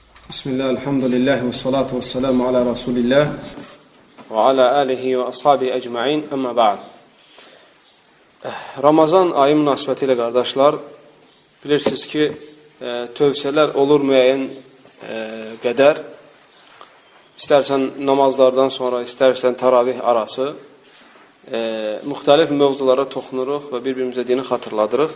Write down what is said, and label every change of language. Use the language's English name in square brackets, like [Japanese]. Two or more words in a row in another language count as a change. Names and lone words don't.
[Arabic] بسم الله، الحمد لله والصلاة والسلام على رسول الله وعلى آله وأصحابه أجمعين, أما بعد. [Azerbaijani] Ramazan ayı münasibətilə qardaşlar, bilirsiniz ki, tövsiyələr olur müəyyən qədər. İstərsən namazlardan sonra, istərsən taravih arası müxtəlif mövzulara toxunuruq və bir-birimizə dini xatırladırıq.